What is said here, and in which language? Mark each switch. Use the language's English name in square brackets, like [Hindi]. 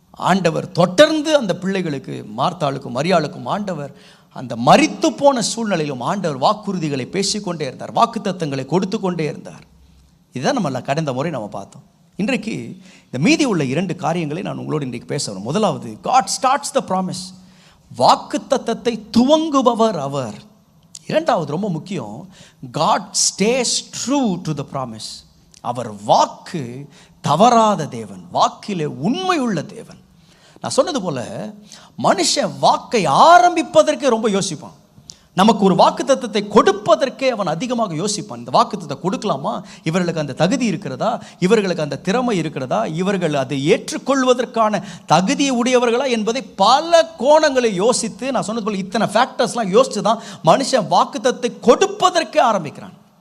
[Tamil] ஆண்டவர் தொடர்ந்து அந்த பிள்ளைகளுக்கு, மார்த்தாளுக்கும் மரியாளுக்கும் ஆண்டவர் அந்த மரித்து போன சூழ்நிலையிலும் ஆண்டவர் வாக்குறுதிகளை பேசிக்கொண்டே இருந்தார், வாக்குத்தத்தங்களை கொடுத்து கொண்டே இருந்தார். இதுதான் நம்ம கடந்த முறை நம்ம பார்த்தோம். இன்றைக்கு இந்த மீதி உள்ள 2 காரியங்களை நான் உங்களோடு இன்றைக்கு பேசுகிறேன். முதலாவது, [English] God starts the promise, [Tamil] வாக்குத்தத்தத்தை துவங்குபவர் அவர். இரண்டாவது, ரொம்ப முக்கியம், [English] God stays true to the promise. [Tamil] அவர் வாக்கு தவறாத தேவன், வாக்கிலே உண்மை உள்ள தேவன். நான் சொன்னது போல மனுஷன் வாக்கை ஆரம்பிப்பதற்கே ரொம்ப யோசிப்பான். நமக்கு ஒரு வாக்குத்தத்தத்தை கொடுப்பதற்கே அவன் அதிகமாக யோசிப்பான். இந்த வாக்குத்தத்தை கொடுக்கலாமா, இவர்களுக்கு அந்த தகுதி இருக்கிறதா, இவர்களுக்கு அந்த திறமை இருக்கிறதா, இவர்கள் அதை ஏற்றுக்கொள்வதற்கான தகுதியை உடையவர்களா என்பதை பல கோணங்களை யோசித்து, நான் சொன்னது போல இத்தனை ஃபேக்டர்ஸ்லாம் யோசித்து தான் மனுஷன் வாக்குத்தத்தை கொடுப்பதற்கே ஆரம்பிக்கிறான்.